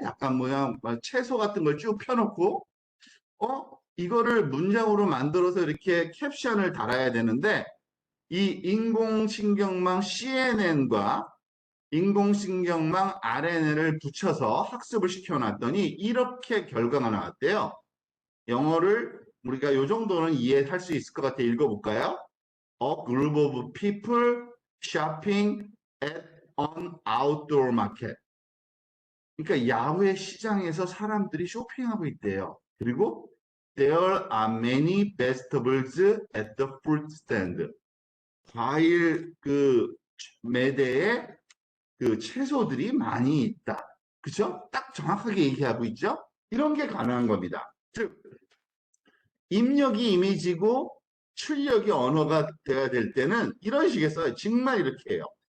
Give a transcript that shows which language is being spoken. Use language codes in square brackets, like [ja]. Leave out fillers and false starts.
[ko] 약간 모양 채소 같은 걸 쭉 펴놓고 이거를 문장으로 만들어서 이렇게 캡션을 달아야 되는데 이 인공신경망 CNN과 인공신경망 RNN을 붙여서 학습을 시켜놨더니 이렇게 결과가 나왔대요. 영어를 우리가 이 정도는 이해할 수 있을 것 같아. 읽어볼까요? [en] A group of people shopping at an outdoor market. [ko] 그러니까 야외 시장에서 사람들이 쇼핑하고 있대요. 그리고 [en] There are many vegetables at the fruit stand. [ko] 과일 그 매대에 그 채소들이 많이 있다. 그죠? 딱 정확하게 얘기하고 있죠? 이런 게 가능한 겁니다. 즉, 입력이 이미지고 출력이 언어가 돼야 될 때는 이런 식의 써요. 정말 이렇게 해요.